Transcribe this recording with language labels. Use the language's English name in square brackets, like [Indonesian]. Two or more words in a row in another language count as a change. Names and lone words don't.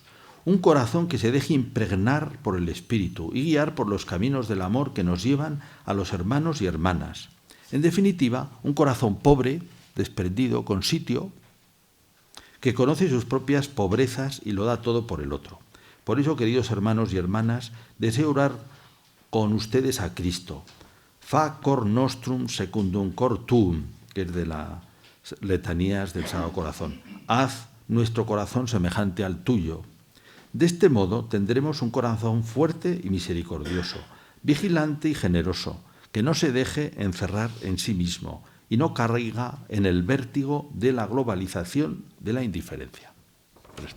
[Spanish] Un corazón que se deje impregnar por el Espíritu y guiar por los caminos del amor que nos llevan a los hermanos y hermanas. En definitiva, un corazón pobre, desprendido, con sitio, que conoce sus propias pobrezas y lo da todo por el otro. Por eso, queridos hermanos y hermanas, deseo orar con ustedes a Cristo. [Latin] Fa cor nostrum secundum cor tuum, [Spanish] que es de las letanías del Sagrado Corazón. Haz nuestro corazón semejante al tuyo. De este modo tendremos un corazón fuerte y misericordioso, vigilante y generoso, que no se deje encerrar en sí mismo y no caiga en el vértigo de la globalización de la indiferencia.